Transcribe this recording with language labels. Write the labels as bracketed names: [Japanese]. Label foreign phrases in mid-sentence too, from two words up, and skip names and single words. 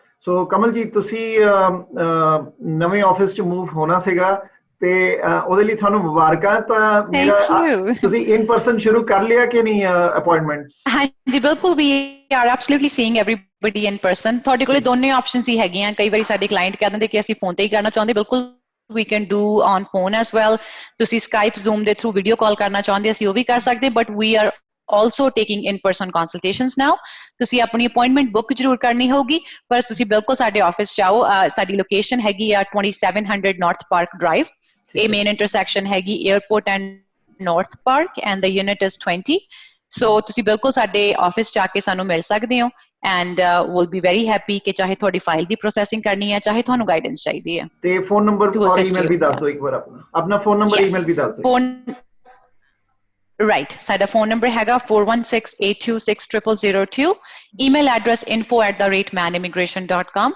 [Punjabi] ਸੋ ਕਮਲ ਜੀ, ਤੁਸੀਂ ਨਵੇਂ ਆਫਿਸ 'ਚ ਮੂਵ ਹੋਣਾ ਸੀਗਾ ਤੇ ਉਹਦੇ ਲਈ ਤੁਹਾਨੂੰ ਮੁਬਾਰਕਾਂ। ਤਾਂ ਮੇਰਾ ਤੁਸੀਂ [English] in person [Punjabi] ਸ਼ੁਰੂ ਕਰ ਲਿਆ ਕਿ ਨਹੀਂ ਅਪਾਇੰਟਮੈਂਟਸ? ਹਾਂਜੀ ਬਿਲਕੁਲ, [English] we are absolutely seeing everybody in person. [Punjabi] ਤੁਹਾਡੇ ਕੋਲੇ ਦੋਨੇ ਆਪਸ਼ਨਸ ਹੀ ਹੈਗੀਆਂ। ਕਈ ਵਾਰੀ ਸਾਡੇ ਕਲਾਇੰਟ ਕਹਿ ਦਿੰਦੇ ਕਿ ਅਸੀਂ ਫੋਨ ਤੇ ਹੀ ਕਰਨਾ ਚਾਹੁੰਦੇ, ਬਿਲਕੁਲ [English] we can do on phone as well. [Punjabi] ਤੁਸੀਂ Skype, Zoom ਦੇ ਥਰੂ [English] video call [Punjabi] ਕਰਨਾ ਚਾਹੁੰਦੇ, ਅਸੀਂ ਉਹ ਵੀ ਕਰ ਸਕਦੇ, [English] but we are also taking in-person consultations now. [Punjabi] ਤੁਸੀਂ ਆਪਣੀ ਅਪਾਇੰਟਮੈਂਟ ਬੁੱਕ ਜ਼ਰੂਰ ਕਰਨੀ ਹੋਊਗੀ, ਪਰ ਤੁਸੀਂ ਬਿਲਕੁਲ ਸਾਡੇ ਆਫਿਸ 'ਚ ਆਓ। ਸਾਡੀ ਲੋਕੇਸ਼ਨ ਹੈਗੀ ਆ 2700 ਨਾਰਥ ਪਾਰਕ ਡਰਾਈਵ। ਇਹ [English] main intersection [Punjabi] ਹੈਗੀ [English] Airport and North Park, and the unit is 20. [Punjabi] ਸੋ ਤੁਸੀਂ ਬਿਲਕੁਲ ਸਾਡੇ ਆਫਿਸ 'ਚ ਆ ਕੇ ਸਾਨੂੰ ਮਿਲ ਸਕਦੇ ਹੋ, [English] and we'll be very happy [Punjabi] ਕਿ ਚਾਹੇ ਤੁਹਾਡੀ ਫਾਈਲ ਦੀ ਪ੍ਰੋਸੈਸਿੰਗ ਕਰਨੀ ਹੈ, ਚਾਹੇ ਤੁਹਾਨੂੰ ਗਾਈਡੈਂਸ ਚਾਹੀਦੀ ਹੈ। ਤੇ [English] phone number [Punjabi] ਔਰ ਈਮੇਲ ਵੀ ਦੱਸ ਦਿਓ ਇੱਕ ਵਾਰ, ਆਪਣਾ [English] phone number [Punjabi] ਈਮੇਲ ਵੀ ਦੱਸ ਦਿਓ। ਰਾਈਟ, ਸਾਡਾ [English] phone number [Punjabi] ਹੈਗਾ 4168260002, [English] email address [Punjabi] info@manimmigration.com।